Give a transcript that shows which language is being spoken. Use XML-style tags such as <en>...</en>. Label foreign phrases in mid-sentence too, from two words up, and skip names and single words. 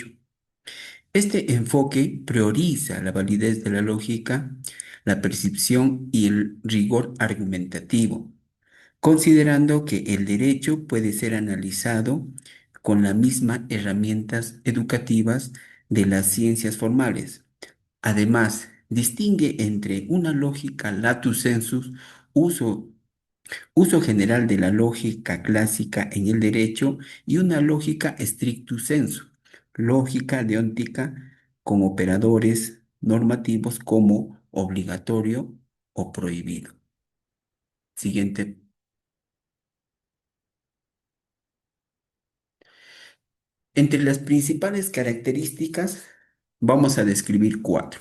<es>Este enfoque prioriza la validez de la lógica, la percepción y el rigor argumentativo, considerando que el derecho puede ser analizado con las mismas herramientas educativas de las ciencias formales. Además, distingue entre una lógica</es> <la>lato sensu,</la> <es>uso, uso general de la lógica clásica en el derecho, y una lógica</es> <la>stricto sensu,</la> <es>lógica deóntica con operadores normativos como obligatorio o prohibido. Siguiente. Entre las principales características, vamos a describir cuatro.</es>